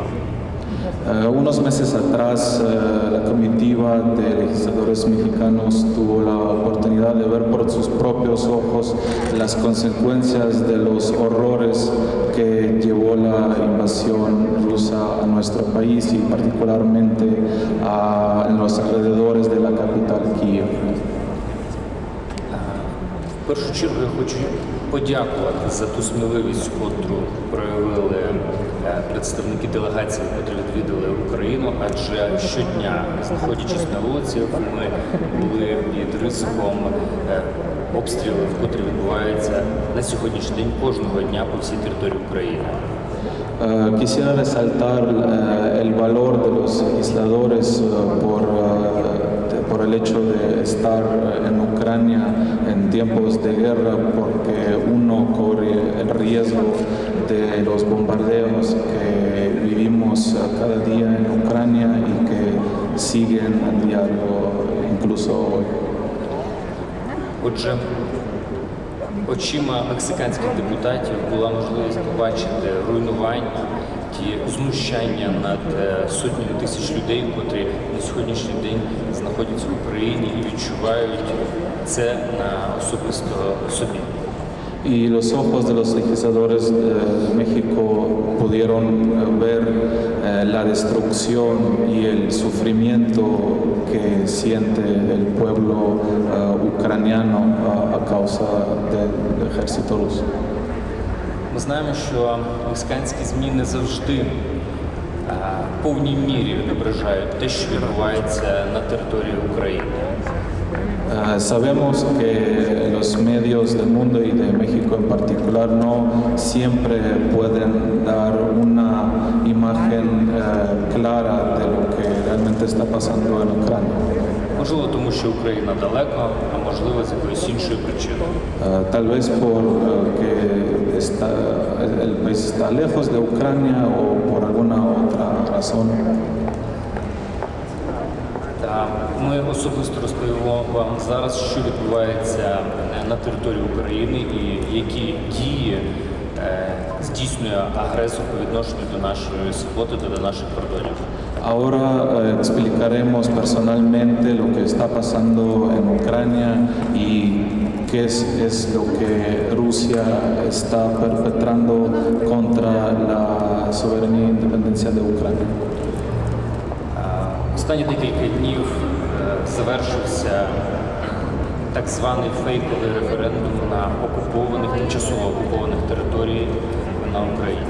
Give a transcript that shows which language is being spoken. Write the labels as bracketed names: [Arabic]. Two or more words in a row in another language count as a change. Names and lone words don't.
[Spanish] Unos meses atrás, la comitiva de legisladores mexicanos tuvo la oportunidad de ver por sus propios ojos las consecuencias de los horrores que llevó la invasión rusa a nuestro país y particularmente en los alrededores de la capital Kiev. [Ukrainian] В першу чергу я хочу подякувати за ту сміливість, котру проявили представники делегації, які відвідали Україну, адже щодня, знаходячись на вулиці, ми були під ризиком обстрілів, котрі відбуваються на сьогоднішній день кожного дня по всій території України. [Spanish] Quisiera resaltar el valor de los legisladores por el hecho de estar en Ucrania en tiempos de guerra, porque uno corre el riesgo de los bombardeos que vivimos cada día en Ucrania y que siguen a diario, incluso hoy. [Ukrainian] Отже, очима мексиканських депутатів була можливість побачити руйнування, ті знущання над сотнями тисяч людей, котрі на сьогоднішній день знаходяться в Україні і відчувають це на особисто собі. [Spanish] Y los ojos de los legisladores de México pudieron ver la destrucción y el sufrimiento que siente el pueblo ucraniano a causa del ejército ruso. [Ukrainian] Ми знаємо, що мексиканські ЗМІ не завжди в повній мірі відображають те, що відбувається на території України. [Spanish] Sabemos que los medios del mundo y de México en particular no siempre pueden dar una imagen clara de lo que realmente está pasando en Ucrania. [Ukrainian] Можливо, тому що Україна далеко, а можливо, з якоїсь іншої причини. [Spanish] Tal vez porque el país está lejos de Ucrania o por alguna otra razón. [Ukrainian] Та ми особисто розповімо вам зараз, що відбувається на території України і які дії здійснює агресор по відношенню до нашої свободи та до наших кордонів. [Spanish] Ahora explicaremos personalmente lo que está pasando en Ucrania y qué es lo que Rusia está perpetrando contra la soberanía e independencia de Ucrania. [Ukrainian] Останні декілька днів завершився так званий фейковий референдум на окупованих, тимчасово окупованих територіях на Україні.